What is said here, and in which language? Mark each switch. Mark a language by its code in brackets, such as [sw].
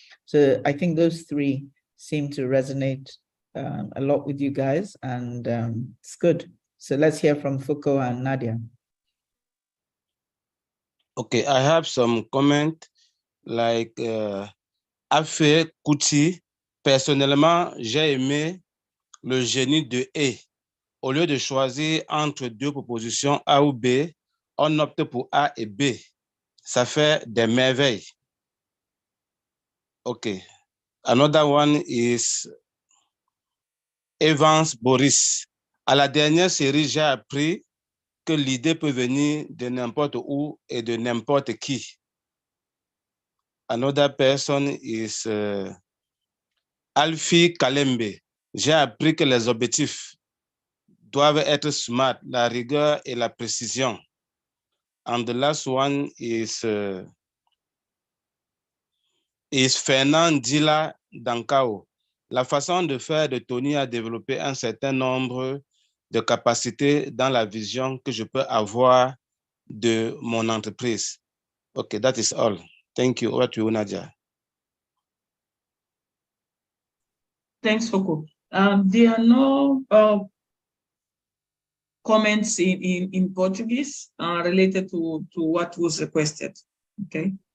[en] So I think those three seem to resonate a lot with you guys, and it's good. So let's hear from Foucault and Nadia. Okay, I have some comment like Afé Kouti. [fr] Personnellement, j'ai aimé le génie de et. Au lieu de choisir entre deux propositions A ou B, on opte pour A et B. Ça fait des merveilles. [en] Okay. Another one is Evans Boris. [fr] À la dernière série, j'ai appris que l'idée peut venir de n'importe où et de n'importe qui. [en] Another person is Alfie Kalembe. [fr] J'ai appris que les objectifs doivent être smart, la rigueur et la précision. [en] And the last one is Fernand Dila Dankao. [fr] La façon de faire de Tony a développé un certain nombre de capacités dans la vision que je peux avoir de mon entreprise. [en] Okay, that is all. Thank you. Over to you, Nadia. Thanks, Foucault. There are no comments in Portuguese related to what was requested. Okay.